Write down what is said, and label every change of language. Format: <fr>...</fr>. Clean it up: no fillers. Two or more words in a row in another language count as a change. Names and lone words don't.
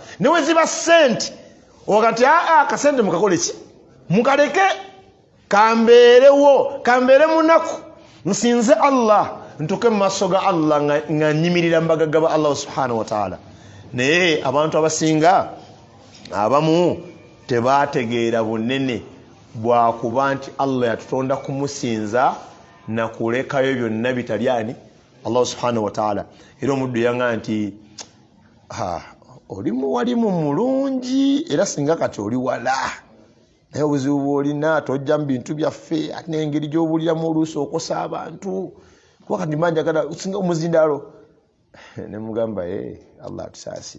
<lg>Ne we ziba ssente oga nti akasente mukakole ki mukaleke kambeere munaku nsinze Allah ntuke mu maaso ga Allah nga nyimirira mbagagga ba Allah</lg> <ar>سبحانه وتعالى.</ar> <lg>Naye abantu abasinga abamu tebategeera bunene bwakuba nti Allah yatutonda kumusinza na kulekayo byonna bitali ani Allah</lg> <ar>سبحانه وتعالى.</ar> <lg>Era omuddu yanga nti oli muwalimu mulungi era singa kati oli wala naye obuzibu bw'olina tojja mu bintu byaffe ate n'engeri gy'obuuliramu oluusi okosa abantu kuba kati manjagala singa omuzindaalo ne mugamba Allah atusaasire.</lg>